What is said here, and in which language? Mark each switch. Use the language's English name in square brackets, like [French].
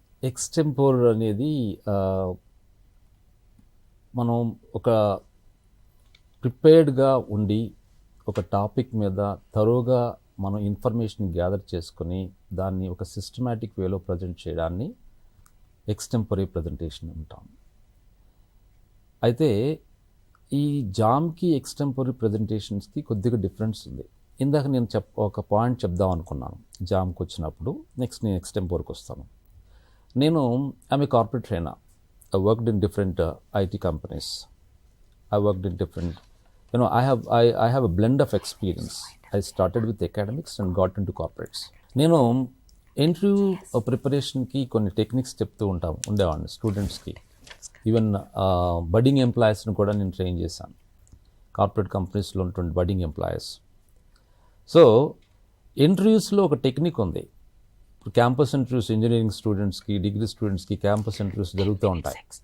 [Telugu] Extempore అనేది మనం ఒక ప్రిపేర్డ్గా ఉండి ఒక టాపిక్ మీద తరోగా మనం ఇన్ఫర్మేషన్ గ్యాదర్ చేసుకొని దాన్ని ఒక సిస్టమాటిక్ వేలో ప్రజెంట్ చేయడాన్ని ఎక్స్టెంపరీ ప్రజెంటేషన్ అంటాం. అయితే ఈ జామ్కి ఎక్స్టెంపరీ ప్రజెంటేషన్స్కి కొద్దిగా డిఫరెన్స్ ఉంది. ఇందాక నేను ఒక పాయింట్ చెప్దాం అనుకున్నాను జామ్కి వచ్చినప్పుడు. నెక్స్ట్ నేను ఎక్స్టెంపోర్కి వస్తాను. నేను [English] I'm a corporate trainer. I worked in different IT companies. I worked in different, I have a blend of experience. I started with academics and got into corporates. [Telugu] నేను ఇంటర్వ్యూ ప్రిపరేషన్కి కొన్ని techniques చెప్తూ ఉండేవాడిని స్టూడెంట్స్కి. Even budding ఎంప్లాయీస్ని కూడా నేను train చేశాను, corporate కంపెనీస్లో ఉన్నటువంటి బడ్డింగ్ ఎంప్లాయీస్. సో ఇంటర్వ్యూస్లో ఒక టెక్నిక్ ఉంది. ఇప్పుడు క్యాంపస్ ఇంటర్వ్యూస్ ఇంజనీరింగ్ స్టూడెంట్స్కి, డిగ్రీ స్టూడెంట్స్కి క్యాంపస్ ఇంటర్వ్యూస్ జరుగుతూ ఉంటాయి.